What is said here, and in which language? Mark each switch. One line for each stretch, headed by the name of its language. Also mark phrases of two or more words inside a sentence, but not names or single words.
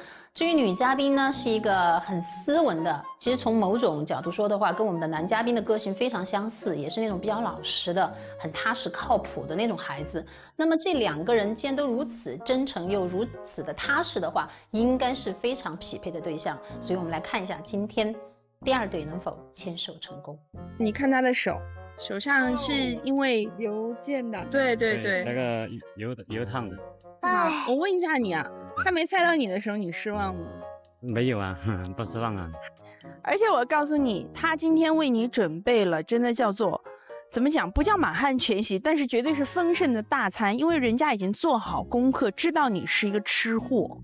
Chinese: 至於女嘉賓呢，是一個很斯文的，其實從某種角度說的話，跟我們的男嘉賓的個性非常相似，也是那種比較老實的、很踏實靠譜的那種孩子。那麼這兩個人既然都如此真誠又如此的踏實的話，應該是非常匹配的對象。所以我們來看一下今天第二對能否牽手成功。你看他的手上是因為郵件的，對，那個油燙的。我問一下你啊，他沒猜到你的時候，你失望嗎？沒有啊，不失望啊。而且我告訴你，他今天為你準備了，真的叫做怎麼講，不叫滿漢全席，但是絕對是豐盛的大餐，因為人家已經做好功課，知道你是一個吃貨。